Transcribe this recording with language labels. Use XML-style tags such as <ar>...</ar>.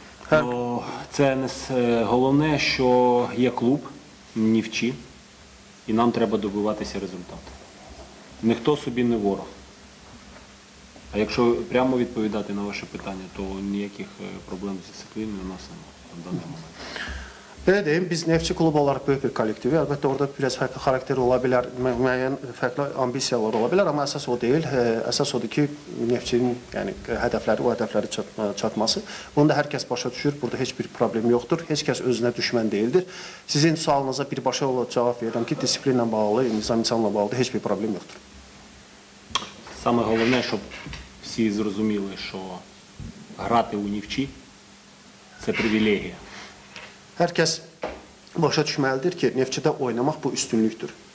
<uk>То це не головне, що є клуб, Нефчі, і нам треба добиватися результату. Ніхто собі не ворог. А якщо прямо відповідати на ваше питання, то ніяких проблем з дисципліною у нас немає в даний момент.</uk> <az>Belə deyim, biz Neftçi klubu olaraq böyük bir kollektivi. Əlbəttə orada biraz fərqli xarakter ola bilər, müəyyən fərqli ambisiyalar ola bilər, amma əsas o deyil. Əsas odur ki, Neftçinin yəni hədəfləri, o hədəfləri çatması. Bunu da hər kəs başa düşür. Burada heç bir problem yoxdur. Heç kəs özünə düşmən deyildir. Sizin sualınıza birbaşa olaraq cavab verirəm ki, disiplinlə bağlı, nizam-nizamla bağlı heç bir problem yoxdur.</az> <uk>Саме головне, щоб всі зрозуміли, що грати у Нефчі – це привілегія.</uk> <az>Hər kəs başa düşməlidir ki, Neftçidə oynamaq bu üstünlükdür.</az>